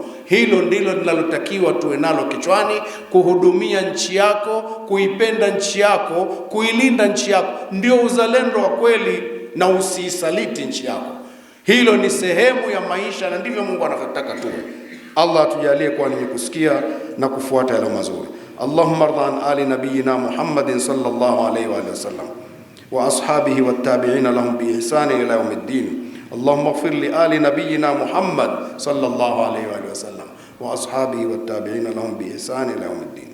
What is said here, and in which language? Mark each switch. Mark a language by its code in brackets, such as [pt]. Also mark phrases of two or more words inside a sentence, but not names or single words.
[sw] Hilo ndilo linalotakiwa tuwe nalo kichwani, kuhudumia nchi yako, kuipenda nchi yako, kuilinda nchi yako. Ndio uzalendo wa kweli, na usiisaliti nchi yako. Hilo ni sehemu ya maisha, na ndivyo Mungu anavyotaka tuwe. Allah atujalie kuwa ni kusikia na kufuata yale mazuri. [ar] اللهم ارض عن آل نبينا محمد صلى الله عليه وسلم وأصحابه والتابعين لهم بإحسان إلى يوم الدين. اللهم اغفر لآل نبينا محمد صلى الله عليه وسلم وأصحابه والتابعين لهم بإحسان إلى يوم الدين.